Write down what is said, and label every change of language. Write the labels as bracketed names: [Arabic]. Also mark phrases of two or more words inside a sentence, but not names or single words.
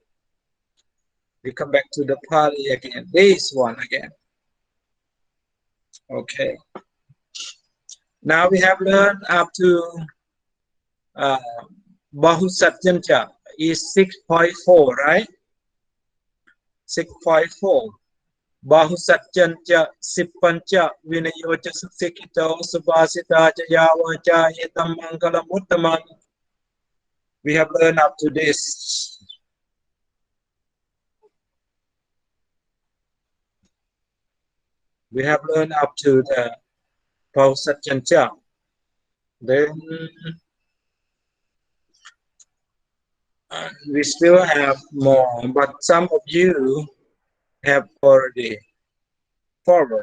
[English] This one again. Okay. Now we have learned up to Bahusatyancha is 6.4, right? 6.4. [Pali] Bahusatyancha Sipancha Vinayocha Sikito Subhasita Jayavacha Yetam Mangala Muttaman. [English] We have learned up to this. We have learned up to the Bahusatyancha. Then we still have more, but some of you have already forward.